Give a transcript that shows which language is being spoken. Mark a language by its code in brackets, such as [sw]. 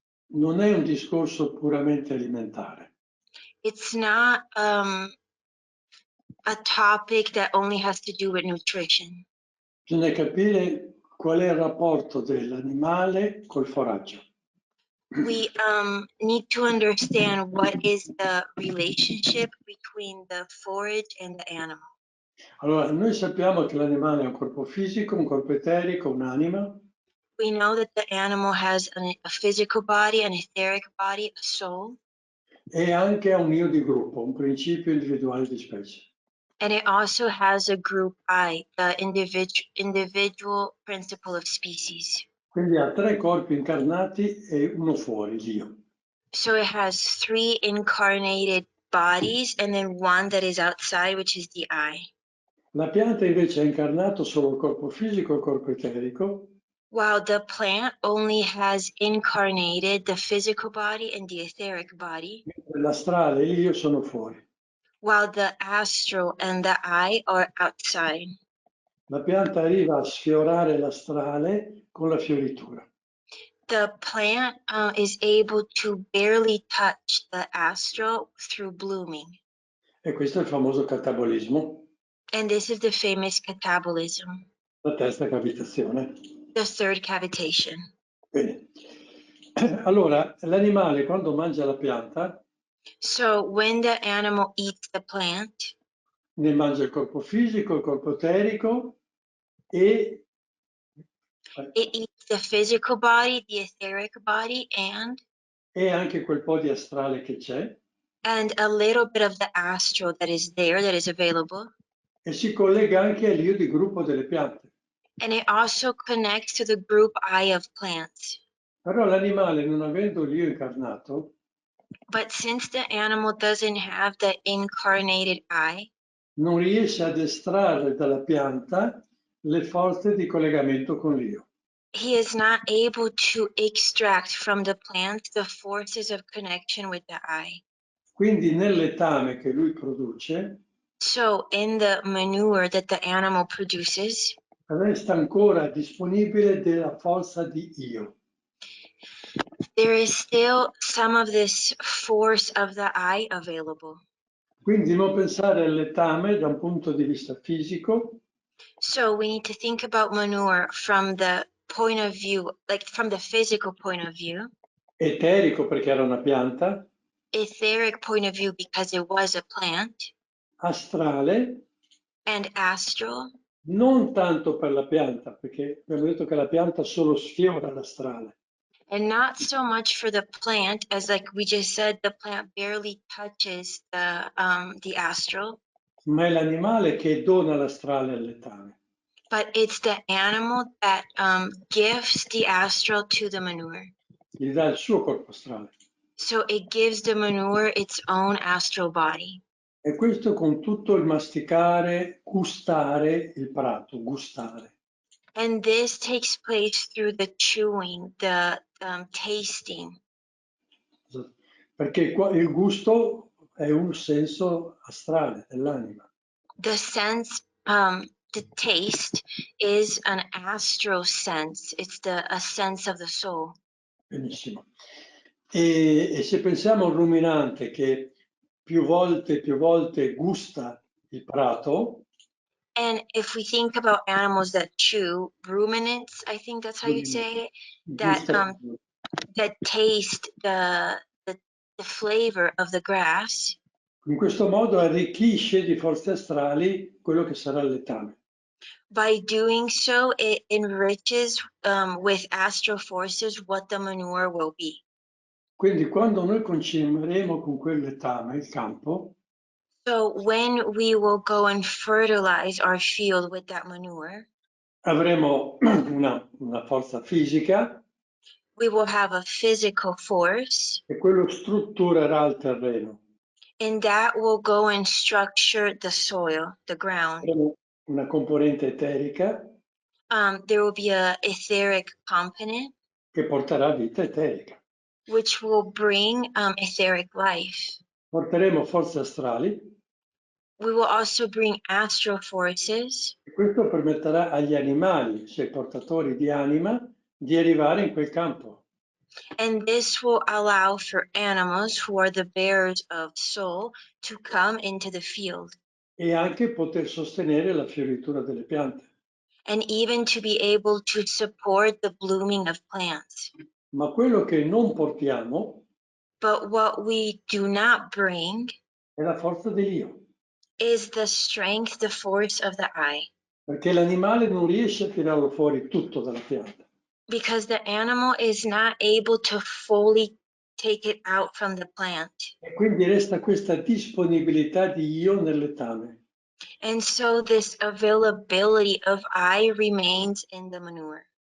[it] Non è un discorso puramente alimentare. [en] It's not a topic that only has to do with nutrition. [it] Bisogna capire qual è il rapporto dell'animale col foraggio. [en] We need to understand what is the relationship between the forage and the animal. [it] Allora, noi sappiamo che l'animale ha un corpo fisico, un corpo eterico, un'anima. [en] We know that the animal has a physical body, an etheric body, a soul. [it] E anche ha un io di gruppo, un principio individuale di specie. [en] And it also has a group I, the individual principle of species. [it] Quindi ha 3 corpi incarnati e uno fuori, Dio. [en] So it has 3 incarnated bodies and then one that is outside, which is the I. [it] La pianta invece ha incarnato solo il corpo fisico e il corpo eterico. [en] While the plant only has incarnated the physical body and the etheric body. [it] L'astrale e l'io sono fuori. [en] While the astral and the I are outside. [it] La pianta arriva a sfiorare l'astrale con la fioritura. [en] The plant is able to barely touch the astral through blooming. [it] E questo è il famoso catabolismo. [en] And this is the famous catabolism. [it] La terza cavitazione. [en] The third cavitation. [it] Bene. Allora, l'animale quando mangia la pianta [en] So when the animal eats the plant, [it] ne mangia il corpo fisico, il corpo eterico e [en] it eats the physical body, the etheric body, [it] anche quel po' di astrale che c'è, [en] and a little bit of the astral that is there, that is available. [it] e si collega anche all'io di gruppo delle piante. [en] And it also connects to the group I of plants. [it] Però l'animale, non avendo l'io incarnato, [en] But since the animal doesn't have the incarnated I, [it] non riesce ad estrarre dalla pianta le forze di collegamento con l'io. [en] he is not able to extract from the plant the forces of connection with the I. [it] Quindi nel letame che lui produce [en] So in the manure that the animal produces, [it] resta ancora disponibile della forza di io. [en] there is still some of this force of the I available. [it] Quindi non pensare al letame da un punto di vista fisico, [en] So we need to think about manure from the point of view, like from the physical point of view, [it] eterico perché era una pianta, [en] etheric point of view because it was a plant, [it] astrale, [en] and astral, [it] non tanto per la pianta, perché abbiamo detto che la pianta solo sfiora l'astrale, [en] and not so much for the plant as, like we just said, the plant barely touches the astral, [it] ma è l'animale che dona l'astrale al letame. [en] but it's the animal that gives the astral to the manure. [it] Gli dà il suo corpo astrale. [en] So it gives the manure its own astral body. [it] E questo con tutto il masticare, gustare il prato, gustare. [en] And this takes place through the chewing, the tasting. [it] Perché il gusto è un senso astrale dell'anima. [en] The sense, the taste is an astral sense. It's a sense of the soul. [it] Benissimo. E se pensiamo al ruminante che più volte gusta il prato, [en] And if we think about animals that chew, ruminants, I think that's how you say it, that taste the flavor of the grass. [it] in questo modo arricchisce di forze astrali quello che sarà il letame. [en] By doing so, it enriches with astral forces what the manure will be. [it] Quindi quando noi concimeremo con quel letame il campo, [en] So when we will go and fertilize our field with that manure, [it] avremo una forza fisica [en] we will have a physical force, [it] e quello strutturerà il terreno. [en] and that will go and structure the soil, the ground. [it] Avremo una componente eterica [en] There will be a etheric component, [it] che porterà vita eterica. [en] which will bring etheric life. [it] Porteremo forze astrali [en] We will also bring astral forces, [it] e questo permetterà agli animali, cioè portatori di anima, di arrivare in quel campo. [en] and this will allow for animals who are the bearers of soul to come into the field, [it] E anche poter sostenere la fioritura delle piante. [en] and even to be able to support the blooming of plants. [it] Ma quello che non portiamo [en] But what we do not bring [it] è la forza dell'io, [en] is the strength, the force of the I, [it] perché l'animale non riesce a tirarlo fuori tutto dalla pianta. [en] because the animal is not able to fully take it out from the plant. [it] E quindi resta questa disponibilità di io nel letame. [en] And so this availability of I remains in the manure.